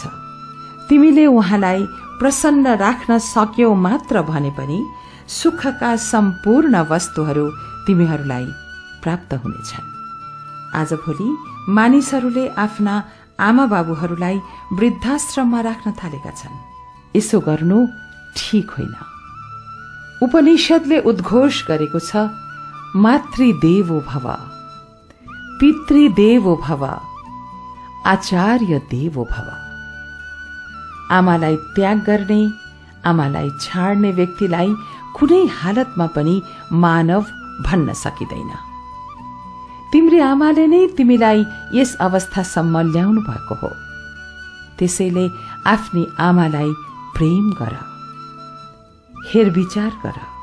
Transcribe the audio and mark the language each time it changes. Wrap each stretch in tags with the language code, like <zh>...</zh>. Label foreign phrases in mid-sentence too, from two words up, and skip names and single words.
<ne>तिमीले उहाँलाई प्रसन्न राख्न सक्यौ मात्र भने पनि सुखका सम्पूर्ण वस्तुहरू तिमीहरूलाई प्राप्त हुनेछन्। आजभोलि मानिसहरूले आफ्ना आमा बाबुहरूलाई वृद्धाश्रममा राख्न थालेका छन्। यसो गर्नु ठीक होइन। उपनिषदले उद्घोष गरेको छ,</ne> <sa>मातृदेवो भव, पितृदेवो भव, आचार्य देवो भव।</sa> <ne>आमालाई त्याग गर्ने, आमालाई छाड्ने व्यक्तिलाई कुनै हालतमा पनि मानव भन्न सकिँदैन। तिम्री आमाले नै तिमीलाई यस अवस्थासम्म ल्याउनु भएको हो। त्यसैले आफ्नी आमालाई प्रेम गर, हेरविचार गर।</ne>